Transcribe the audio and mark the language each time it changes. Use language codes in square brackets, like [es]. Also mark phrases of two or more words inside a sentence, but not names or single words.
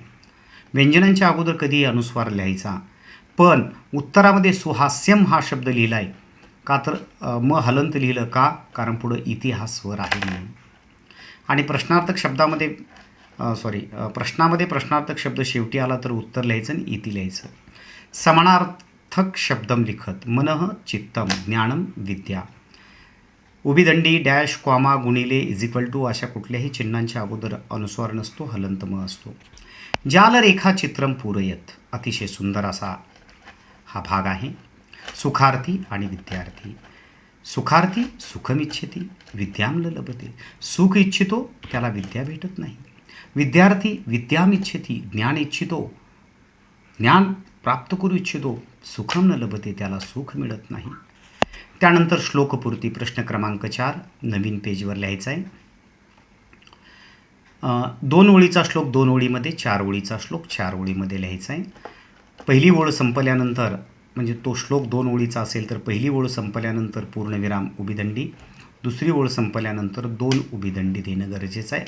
[mr] व्यंजनांच्या अगोदर कधीही अनुस्वार लिहायचा. पण उत्तरामध्ये सुहास्यम हा शब्द लिहिला आहे का, तर म हलंत लिहिलं का, कारण पुढं इति हा स्वर आहे म्हणून. आणि प्रश्नार्थक शब्दामध्ये प्रश्नामध्ये प्रश्नार्थक शब्द शेवटी आला तर उत्तर लिहायचं आणि इति लिहायचं. [sa] समानार्थक शब्दम लिखत मनः चित्तम ज्ञानम विद्या. [mr] उभीदंडी [en] dash comma [mr] गुणिले [en] is equal to [mr] अशा कुठल्याही चिन्हांच्या अगोदर अनुस्वार नसतो, हलंत म असतो. [sa] जाल रेखाचित्रम पूरयत, [mr] अतिशय सुंदर असा हा भाग आहे. सुखार्थी आणि विद्यार्थी. [sa] सुखार्थी सुखमिच्छती विद्याम न लभते. [mr] सुख इच्छितो त्याला विद्या भेटत नाही. [sa] विद्यार्थी विद्याम इच्छती [mr] ज्ञान इच्छितो, ज्ञान प्राप्त करू इच्छितो, [sa] सुखम न लभते [mr] त्याला सुख मिळत नाही. त्यानंतर श्लोकपूर्ती प्रश्न क्रमांक 4 नवीन पेजवर लिहायचा आहे. 2 ओळीचा श्लोक 2 ओळीमध्ये, 4 ओळीचा श्लोक 4 ओळीमध्ये लिहायचा आहे. पहिली ओळ संपल्यानंतर, म्हणजे तो श्लोक 2 ओळीचा असेल तर पहिली ओळ संपल्यानंतर पूर्णविराम उभीदंडी, दुसरी ओळ संपल्यानंतर 2 उभीदंडी देणं गरजेचं आहे.